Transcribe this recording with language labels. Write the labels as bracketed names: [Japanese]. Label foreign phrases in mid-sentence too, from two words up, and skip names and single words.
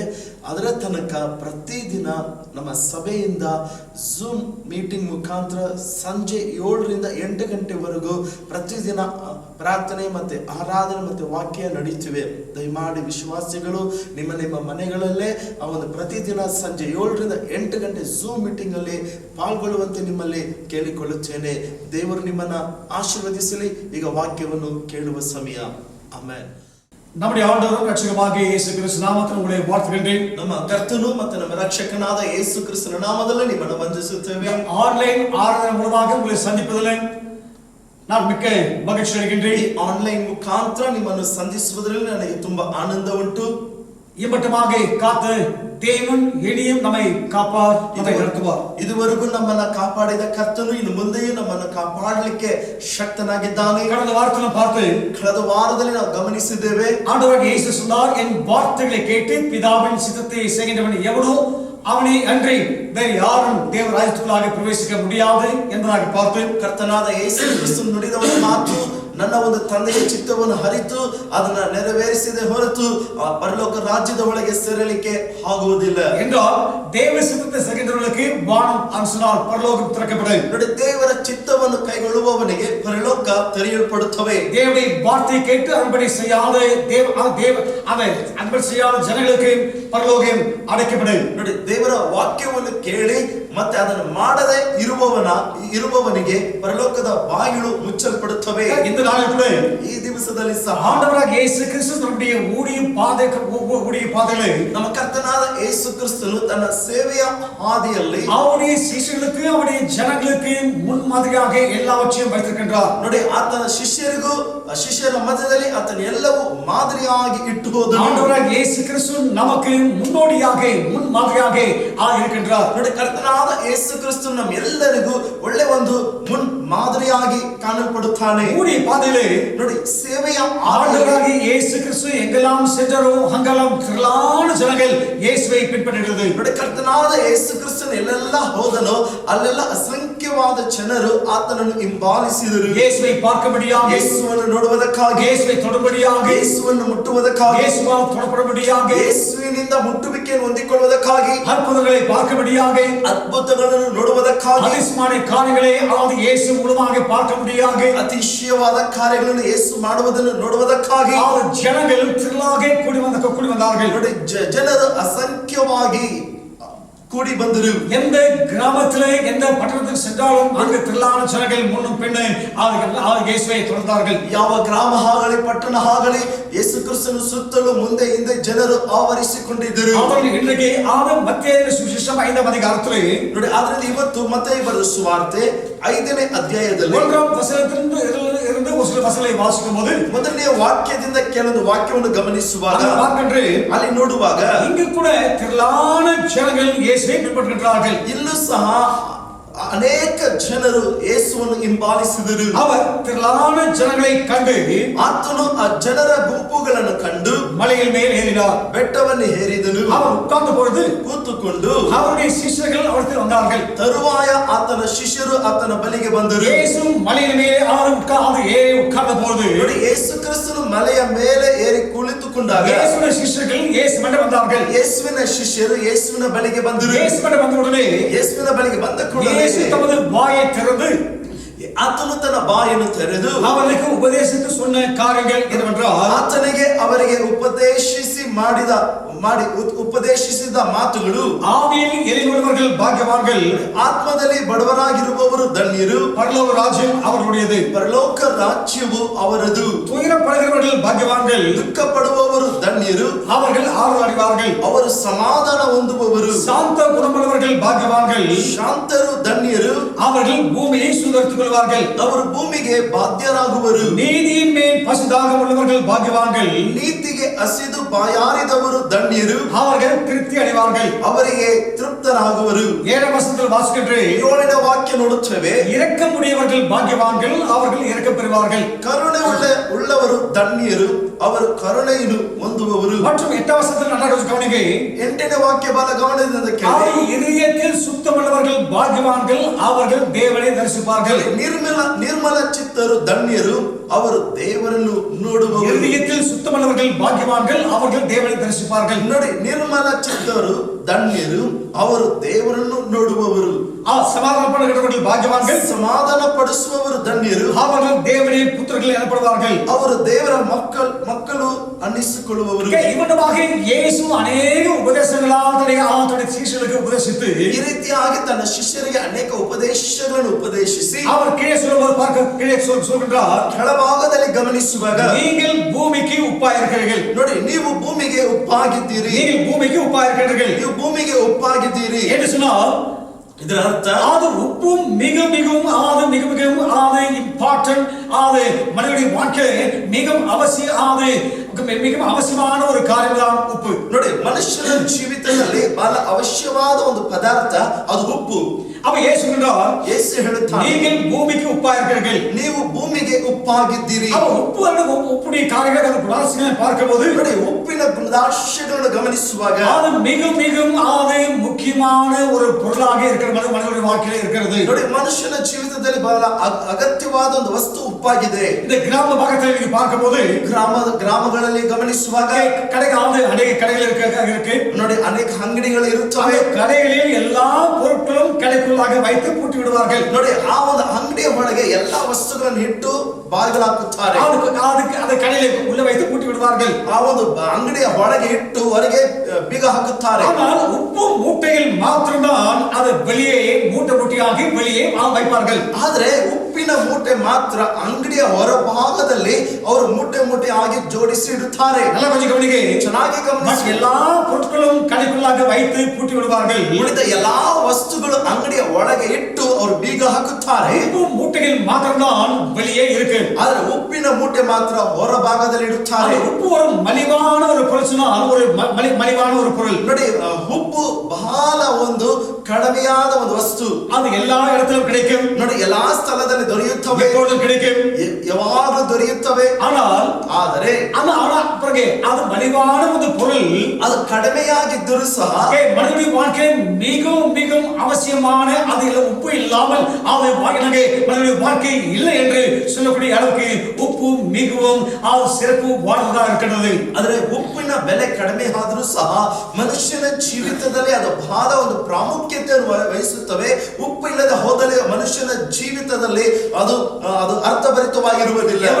[Kannada] ಅದರ ತನಕ ಪ್ರತಿದಿನ ನಮ್ಮ ಸಭೆಯಿಂದ ಝೂಮ್ ಮೀಟಿಂಗ್ ಮುಖಾಂತರ ಸಂಜೆ 7ರಿಂದ 8 ಗಂಟೆವರೆಗೂ ಪ್ರತಿದಿನ ಪ್ರಾರ್ಥನೆ ಮತ್ತೆ ಆರಾಧನೆ ಮತ್ತೆ ವಾಕ್ಯ ನಡೆಯುತ್ತಿವೆ. ದಯಮಾಡಿ ವಿಶ್ವಾಸಿಗಳು ನಿಮ್ಮ ಮನೆಗಳಲ್ಲೇ ಆ ಒಂದು ಪ್ರತಿದಿನ ಸಂಜೆ 7ರಿಂದ 8 ಗಂಟೆ ಝೂಮ್ ಮೀಟಿಂಗ್ ಅಲ್ಲಿ ಪಾಲ್ಗೊಳ್ಳುವಂತೆ ನಿಮ್ಮಲ್ಲಿ ಕೇಳಿಕೊಳ್ಳುತ್ತೇನೆ. ದೇವರು ನಿಮ್ಮನ್ನ ஆசீர்வதிசலி. ಈಗ ವಾಕ್ಯವನ್ನು ಕೇಳುವ ಸಮಯ. ಆಮೆನ್. [Tamil] நம்முடைய ஆண்டவரும் ரட்சகருமாகிய இயேசு கிறிஸ்து நாமத்தில் உங்களை வாழ்த்துகின்றேன். [Kannada] ನಮ್ಮ ಕರ್ತನು ಮತ್ತು ನಮ್ಮ ರಕ್ಷಕನಾದ ಯೇಸು ಕ್ರಿಸ್ತನ ನಾಮದಲ್ಲಿ ನಿಮ್ಮನ್ನು ವಂದಿಸುತ್ತೇವೆ. [Tamil] ஆன்லைன் ஆராதனை மூலமாக உங்களை சந்திப்பதில் நான் மிக்க மகிழ்ச்சி அடைகின்றேன். [Kannada] ಆನ್ಲೈನ್ ಮುಖಾಂತರ ನಿಮ್ಮನ್ನು ಸಂಧಿಸುವುದರಲ್ಲಿ ನನಗೆ ತುಂಬಾ ಆನಂದ ಉಂಟು. [Tamil] இம்மட்டுமாக காத்த தேவன் இனியும் நம்மை காப்பார், நம்மை நடத்துவார். [Kannada] ಇದುವರೆಗೂ ನಮ್ಮನ್ನು ಕಾಪಾಡಿದ ಕರ್ತನು ಇನ್ನು ಮುಂದೆಯೂ ನಮ್ಮನ್ನು ಕಾಪಾಡಲಿಕ್ಕೆ ಶಕ್ತನಾಗಿದ್ದಾನೆ. ಕಳೆದ ವಾರದಲ್ಲಿ ನಾವು ಗಮನಿಸಿದ್ದೇವೆ. [Tamil] ஆண்டவராகிய இயேசு சொன்னார், என் வார்த்தைகளை கேட்டு பிதாவின் சித்தத்தை செய்கின்றவன் எவனோ அவனை அன்றி வேறு யாரும் தேவ ராஜ்யத்துக்குள்ளாக பிரவேசிக்க முடியாது என்பதாக பார்த்து, [Kannada] ಕರ್ತನಾದ ಯೇಸು ಕ್ರಿಸ್ತ ನುಡಿದವನ ಮಾತು ನನ್ನ ಒಂದು ತಂದೆಯ ಚಿತ್ತವನ್ನು ಹರಿತು ಅದನ್ನ ನೆರವೇರಿಸಿದೆ ಹೊರತು ಆ ಪರಲೋಕ ರಾಜ್ಯದ ಒಳಗೆ ಸೇರಲಿಕ್ಕೆ ಆಗುವುದಿಲ್ಲ [Tamil] என்றால் தேவ சித்தத்தை செய்கின்றவர்களுக்கு வானம் அன்சனால் பரலோகம் திறக்கப்படும். [Kannada] ನೋಡಿ, ದೇವರ ಚಿತ್ತವನ್ನು ಕೈಗೊಳ್ಳುವವನಿಗೆ ಪರಲೋಕ ತೆರೆಯಲ್ಪಡುತ್ತವೆ. [Tamil] தேவனுடைய வார்த்தையை கேட்டு அதன்படி செய்யாத அதன்படி செய்யாத ಜನங்களுக்கு பரலோகம் அடைக்கப்படும். [Kannada] ನೋಡಿ, ದೇವರ ವಾಕ್ಯವನ್ನು ಕೇಳಿ ಮತ್ತೆ ಅದನ್ನು ಮಾಡದೆ ಇರುವವನಿಗೆ ಪರಲೋಕದ ಬಾಗಿಲು ಮುಚ್ಚಲ್ಪಡುತ್ತವೆ. [Tamil] இந்த நாளிலே [Kannada] ಈ ದಿವಸದಲ್ಲಿ ಸಹ [Tamil] ஆண்டவராகிய இயேசு கிறிஸ்து தன்னுடைய ஊழிய பாதைகளை [Kannada] ನಮ್ಮ ಕರ್ತನಾದ ಯೇಸು ಕ್ರಿಸ್ತನು ತನ್ನ ಸೇವೆಯ ಹಾದಿಯಲ್ಲಿ [Tamil] அவருடைய சீஷர்களுக்கு அவருடைய ஜனங்களுக்கு முன்மாதிரியாக எல்லாவற்றையும் வைத்திருக்கின்றார். [Kannada] ನೋಡಿ, ಆತನ ಶಿಷ್ಯರ ಮಧ್ಯದಲ್ಲಿ ಆತನ ಎಲ್ಲವೂ ಮಾದರಿಯಾಗಿ ಇಟ್ಟು ಹೋದನು. [Tamil] ஆண்டவராகிய இயேசு கிறிஸ்து நமக்கு முன்னோடியாக முன்மாதிரியாக இருக்கின்றார். [Kannada] ನೋಡಿ, ಕರ್ತನಾದ ಯೇಸು ಕ್ರಿಸ್ತ ನಮ್ಮ ಎಲ್ಲರಿಗೂ ಒಳ್ಳೆ ಒಂದು ಮುನ್ ಮಾದರಿಯಾಗಿ ಕಾಣಲ್ಪಡುತ್ತಾನೆ. [Tamil] ஊழிய பாதையிலே [Kannada] ನೋಡಿ, ಸೇವೆಯ [Tamil] ஆண்டவராகிய இயேசு கிறிஸ்து எங்கெல்லாம் சென்றாரோ அங்கெல்லாம் திரளான ஜனங்கள் இயேசுவை பின்பற்றினர். [Kannada] ನೋಡಿ, ಕರ್ತನಾದ ಯೇಸು ಕ್ರಿಸ್ತನು ಎಲ್ಲೆಲ್ಲ ಹೋದನೋ ಅಲ್ಲೆಲ್ಲ ಅಸಂಖ್ಯವಾದ ಜನರು ಆತನನ್ನು ಹಿಂಬಾಲಿಸಿದರು. [Tamil] இயேசுவை பார்க்கும்படியாக, [Kannada] ಯೇಸುವನ್ನು ನೋಡುವುದಕ್ಕಾಗಿ, [Tamil] இயேசுவை தொடும்படியாக, [Kannada] ಯೇಸುವನ್ನು ಮುಟ್ಟುವುದಕ್ಕಾಗಿ, [Tamil] இயேசுவால் தொடப்படும்படியாக, [Kannada] ಯೇಸುವಿನಿಂದ ಮುಟ್ಟುವಿಕೆಯನ್ನು ಹೊಂದಿಕೊಳ್ಳುವುದಕ್ಕಾಗಿ, [Tamil] அற்புதங்களை பார்க்கும்படியாக, [Kannada] ಅದ್ಭುತಗಳನ್ನು ನೋಡುವುದಕ್ಕಾಗಿ, [Tamil] அதிசயமான காரியங்களை அதாவது இயேசு மூலமாக பார்க்கும்படியாக, [Kannada] ಅತಿಶಯವಾದ ಕಾರ್ಯಗಳನ್ನು ಯೇಸು ಮಾಡುವುದನ್ನು ನೋಡುವುದಕ್ಕಾಗಿ [Tamil] ಜನಗಳು திரளாக கூடி வந்தார்கள். [Kannada] ನೋಡಿ, ಜನರು ಅಸಂಖ್ಯವಾಗಿ கூடி ಬಂದರು. [Tamil] எந்த கிராமத்திலே எந்த பட்டணத்துக்கு சென்றாலும் அங்கு திரளான ஜனங்கள் முன்னும் பின்னும் இயேசுவை தொடர்ந்தார்கள். [Kannada] ಯಾವ ಗ್ರಾಮ ಆಗಲಿ ಪಟ್ಟಣ ಆಗಲಿ ಯೇಸು ಕ್ರಿಸ್ತನ ಸುತ್ತಲೂ ಮುಂದೆ ಹಿಂದೆ ಜನರು ಆವರಿಸಿಕೊಂಡಿದ್ದರು. [Tamil] அவர்கள் இன்றைக்கு மத்திய சுவிசேஷ சுவிசேஷம் 5ஆம் அதிகாரத்திலே [Kannada] ನೋಡಿ ಆದ್ರಿಂದ ಇವತ್ತು ಮತ್ತಾಯಿ ಬರೆದ ಸುವಾರ್ತೆ 5ನೇ ಅಧ್ಯಾಯದಲ್ಲಿ [Tamil] 1ஆம் வசனத்திலிருந்து ஒரு சில வசனங்களை வாசிக்கும்போது [Kannada] ಮೊದಲನೆಯ ವಾಕ್ಯದಿಂದ ಕೆಲವೊಂದು ವಾಕ್ಯವನ್ನು ಗಮನಿಸುವಾಗ [Tamil] அங்க பார்க்கின்ற [Kannada] ಅಲ್ಲಿ ನೋಡುವಾಗ [Tamil] இங்கு கூட திரளான ஜனங்கள் இயேசுவை பின்பற்றுகிறார்கள். [Kannada] ಇಲ್ಲೂ ಸಹ ಅನೇಕ ಜನರು ಯೇಸುವನ್ನು ಹಿಂಬಾಲಿಸಿದರು. [Tamil] அவர் திரளான ஜனங்களை கண்டு [Kannada] ಆತನು ಆ ಜನರ ಗುಂಪುಗಳನ್ನು ಕಂಡು [Tamil] மலையின் மேல் ஏறினார். [Kannada] ಬೆಟ್ಟವನ್ನು ಏರಿದನು. [Tamil] அவர் உட்கார்ந்த பொழுது [Kannada] ಕೂತುಕೊಂಡು [Tamil] அவருடைய ಶಿಷ್ಯர்கள் அவரிடத்தில் வந்தார்கள். [Kannada] ತರುವಾಯ ಆತನ ಶಿಷ್ಯರು ಆತನ ಬಳಿಗೆ ಬಂದರು. [Tamil] இயேசு மலையின் மேலே உட்கார்ந்த பொழுது [Kannada] ನೋಡಿ ಯೇಸು ಕ್ರಿಸ್ತನು ಮಲೆಯ ಮೇಲೆ ಏರಿ ಕುಳಿತುಕೊಂಡಾಗ [Tamil] இயேசுவின் ಶಿಷ್ಯர்கள் இயேசுவிடம் வந்தார்கள். [Kannada] ಯೇಸುವಿನ ಶಿಷ್ಯರು ಯೇಸುವಿನ ಬಳಿಗೆ ಬಂದರು. [Tamil] இயேசுவிடம் வந்த உடனே [Kannada] ಯೇಸುವಿನ ಬಳಿಗೆ ಬಂದ ಕೂಡಲೇ [Tamil] இயேசு தமது வாயை திறந்து [Kannada] ಆತನು ತನ್ನ ಬಾಯನ್ನು ತೆರೆದು [Tamil] அவர்களுக்கு உபதேசித்து சொன்ன காரியங்கள் என்னவென்றால் [Kannada] ಆತನಿಗೆ ಅವರಿಗೆ ಉಪದೇಶಿಸಿದ ಮಾತುಗಳು [Tamil] ஆவியில் எளிமையுள்ளவர்கள் பாக்கியவான்கள், [Kannada] ಆತ್ಮದಲ್ಲಿ ಬಡವರಾಗಿರುವವರು ಧನ್ಯರು, [Tamil] பரலோக ராஜ்யம் அவர்களுடையது. [Kannada] ಪರಲೋಕ ರಾಜ್ಯವು ಅವರದು. [Tamil] துயரப்படுகிறவர்கள் பாக்கியவான்கள், [Kannada] ದುಃಖ ಪಡುವವರು ಧನ್ಯರು, [Tamil] அவர்கள் ஆறுதல் அடைவார்கள். [Kannada] ಅವರು ಸಮಾಧಾನ ಹೊಂದುವವರು. [Tamil] சாந்த குணமுள்ளவர்கள் பாக்கியவான்கள், [Kannada] ಶಾಂತರು ಧನ್ಯರು, [Tamil] அவர்கள் பூமியை சுதரித்துக் கொள்வார்கள். [Kannada] ಅವರು ಭೂಮಿಗೆ ಬಾಧ್ಯರಾಗುವರು. [Tamil] நீதியின் மேல் பசுதாகம் உள்ளவர்கள் பாக்கியவான்கள், [Kannada] ನೀತಿಗೆ ಹಸಿದು ಬಾಯಾರಿದವರು ಧನ್ಯರು, [Tamil] அவர்கள் திருப்தி அடைவார்கள். [Kannada] ಅವರಿಗೆ ತೃಪ್ತರಾಗುವರು. [Tamil] 7ஆம் வசனத்தில் வாசிக்கின்றேன், [Kannada] 7ನೇ ವಾಕ್ಯ ನೋಡುತ್ತೇವೆ. [Tamil] இரக்கமுடையவர்கள் பாக்கியவான்கள், அவர்கள் இரக்கம் பெறுவார்கள். [Kannada] ಕರುಣೆ ಉಳ್ಳವರು ಧನ್ಯರು, ಅವರು ಕರುಣೆಯನ್ನು ಹೊಂದುವವರು. [Tamil] மற்றும் 8ஆம் வசனத்தில் நன்றாக கவனிங்க. [Kannada] 8ನೇ ವಾಕ್ಯ ಬಹಳ ಗಮನದಿಂದ ಕೇಳಿ. [Tamil] இதயத்தில் சுத்தமுள்ளவர்கள் பாக்கியவான்கள், அவர்கள் தேவனை தரிசிப்பார்கள். [Kannada] ನಿರ್ಮಲ ಚಿತ್ತರು ಧನ್ಯರು, ಅವರು ದೇವರನ್ನು ನೋಡುವವರು. [Tamil] இதயத்தில் சுத்தமுள்ளவர்கள் பாக்கியவான்கள், அவர்கள் தேவனை தரிசிப்பார்கள். [Kannada] ನೋಡಿ, ನಿರ್ಮಲ ಚಿತ್ತರು ಧನ್ಯರು, ಅವರು ದೇವರನ್ನು ನೋಡುವವರು. [Tamil] சமாதானப்படுகிறவர்கள் பாக்கியவான்கள், [Kannada] ಸಮಾಧಾನ ಪಡಿಸುವವರು ಧನ್ಯರು, [Tamil] அவர்கள் தேவனுடைய புத்திரர்கள் எனப்படுவார்கள். [Kannada] ಅವರು ದೇವರ ಮಕ್ಕಳು ಅನ್ನಿಸಿಕೊಳ್ಳುವವರು. [Tamil] இவனமாக இயேசு அநேக உபதேசங்களால் தன்னுடைய சீஷர்களுக்கு உபதேசித்து [Kannada] ಈ ರೀತಿಯಾಗಿ ತನ್ನ ಶಿಷ್ಯರಿಗೆ ಅನೇಕ ಉಪದೇಶಗಳನ್ನು ಉಪದೇಶಿಸಿ [Tamil] அவர் கீழே சொல்கின்றார், [Kannada] ಕೆಳಭಾಗದಲ್ಲಿ ಗಮನಿಸುವಾಗ [Tamil] நீங்கள் பூமிக்கு உப்பாயிருக்கிறீர்கள். [Kannada] ನೋಡಿ, ನೀವು ಭೂಮಿಗೆ ಉಪ್ಪಾಗಿದ್ದೀರಿ. [Tamil] நீங்கள் பூமிக்கு உப்பாயிருக்கிறீர்கள் [Kannada] ನೀವು ಭೂಮಿಗೆ ಉಪ್ಪಾಗಿದ್ದೀರಿ [Tamil] என்று சொன்னால் [Kannada] ಇದರ ಅರ್ಥ [Tamil] அது உப்பும் மிக மிகவும் இம்பார்ட்டன்ட், அது மனிதனுடைய வாழ்க்கையிலே மிகவும் அவசியமான ஒரு காரியம் தான் உப்பு. [Kannada] ನೋಡಿ, ಮನುಷ್ಯನ ಜೀವಿತದಲ್ಲಿ ಬಹಳ ಅವಶ್ಯವಾದ ಒಂದು ಪದಾರ್ಥ ಅದು ಉಪ್ಪು. [Tamil] அப்ப இயேசு சொல்றார், [Kannada] ಯೇಸು ಹೇಳುತ್ತಾನೆ, [Tamil] நீங்கள் பூமிக்கு உப்பாயிருக்கிறீர்கள். [Kannada] ನೀವು ಭೂಮಿಗೆ ಉಪ್ಪಾಗಿದ್ದೀರಿ. [Tamil] அப்ப உப்பு அல்லது உப்புடைய காரியங்கள் அந்த குணாதிசயங்களை பார்க்கும்போது [Kannada] ನೋಡಿ, ಉಪ್ಪಿನ ಗುಣಾಂಶಗಳನ್ನು ಗಮನಿಸುವಾಗ [Tamil] அது மிகவும் முக்கியமான ஒரு பொருளாக இருக்கிறது, மனிதனுடைய வாழ்க்கையில இருக்கிறது. [Kannada] ನೋಡಿ, ಮನುಷ್ಯನ ಜೀವಿತದಲ್ಲಿ ಬಹಳ ಅಗತ್ಯವಾದ ಒಂದು ವಸ್ತು ಉಪ್ಪಾಗಿದೆ. [Tamil] இந்த கிராம பாகத்தில் நீங்க பார்க்கும்போது [Kannada] ಗ್ರಾಮಗಳಲ್ಲಿ ಗಮನಿಸುವಾಗ [Tamil] அநேக கடைகள் இருக்கு. [Kannada] ನೋಡಿ, ಅನೇಕ ಅಂಗಡಿಗಳು ಇರುತ್ತವೆ. [Tamil] கடைகளில் எல்லா பொருட்களும் கடைக்குள்ளாக வைத்து பூட்டி விடுவார்கள். [Kannada] ನೋಡಿ, ಆ ಒಂದು ಅಂಗಡಿಯ ಒಳಗೆ ಎಲ್ಲಾ ವಸ್ತುಗಳನ್ನು ಇಟ್ಟು ಬಾಗಿಲು ಹಾಕುತ್ತಾರೆ. [Tamil] அது கடையில உள்ள வைத்து பூட்டி விடுவார்கள். [Kannada] ಆ ಒಂದು ಅಂಗಡಿಯ ಒಳಗೆ ಇಟ್ಟು ಹೊರಗೆ ಬೀಗ ಹಾಕುತ್ತಾರೆ. [Tamil] ஆனால் உப்பு மூட்டையில் மாத்திரம்தான் அது வெளியே மூட்டையாகி வெளியே வைப்பார்கள். [Kannada] ಆದ್ರೆ ಉಪ್ಪಿನ ಮೂಟೆ ಮಾತ್ರ ಅಂಗಡಿಯ ಹೊರಭಾಗದಲ್ಲಿ ಅವರು ಮೂಟೆ ಆಗಿ ಜೋಡಿಸಿ ಇಡುತ್ತಾರೆ. [Tamil] நல்லா கொஞ்சம் கவனிங்க, [Kannada] ಚೆನ್ನಾಗಿ ಗಮನಿಸಿ. [Tamil] எல்லா பொருட்களும் கடைக்குள்ளாக வைத்து பூட்டி விடுவார்கள். [Kannada] ಉಳಿದ ಎಲ್ಲಾ ವಸ್ತುಗಳು ಅಂಗಡಿಯ ಒಳಗೆ ಇಟ್ಟು ಅವರು ಬೀಗ ಹಾಕುತ್ತಾರೆ. [Tamil] உப்பு மூட்டையில் மாத்திரம்தான் வெளியே இருக்கு. [Kannada] ಆದ್ರೆ ಉಪ್ಪಿನ ಮೂಟೆ ಮಾತ್ರ ಹೊರಭಾಗದಲ್ಲಿ ಇಡುತ್ತಾರೆ. [Tamil] உப்பு ஒரு மலிவான ஒரு பொருள், ஒரு மலிவான ஒரு பொருள். [Kannada] ನೋಡಿ, ಉಪ್ಪು ಬಹಳ ಒಂದು ಕಡಿಮೆಯಾದ ಒಂದು ವಸ್ತು. [Tamil] அது எல்லா இடத்திலும் கிடைக்கும். [Kannada] ನೋಡಿ, ಎಲ್ಲಾ ಸ್ಥಳದಲ್ಲಿ ದೊರೆಯುತ್ತವೆ, [Tamil] எப்பொழுதும் கிடைக்கும், [Kannada] ಯಾವಾಗಲೂ ದೊರೆಯುತ್ತವೆ. ಆದರೆ [Tamil] அது மலிவான ஒரு பொருள், [Kannada] அது கಡಿಮೆಯಾಗಿದ್ದರೂ ಸಹ [Tamil] மனிதனுடைய வாழ்க்கை மிகவும் அவசியமான, அதில் உப்பு இல்லாமல் மனிதனுடைய வாழ்க்கை இல்லை என்று சொல்லக்கூடிய அளவுக்கு உப்பு மிகவும் சிறப்பு வாய்ந்ததாக இருக்கிறது. [Kannada] ಆದರೆ ಉಪ್ಪಿನ ಬೆಲೆ ಕಡಿಮೆ ಆದರೂ ಸಹ ಮನುಷ್ಯನ ಜೀವಿತದಲ್ಲಿ ಅದು ಬಹಳ ಒಂದು ಪ್ರಾಮುಖ್ಯತೆಯನ್ನು ವಹಿಸುತ್ತವೆ. ಉಪ್ಪು ಇಲ್ಲದೆ ಹೋದರೆ ಮನುಷ್ಯನ ಜೀವಿತದಲ್ಲಿ ಅದು ಅರ್ಥಭರಿತವಾಗಿರುವುದಿಲ್ಲ.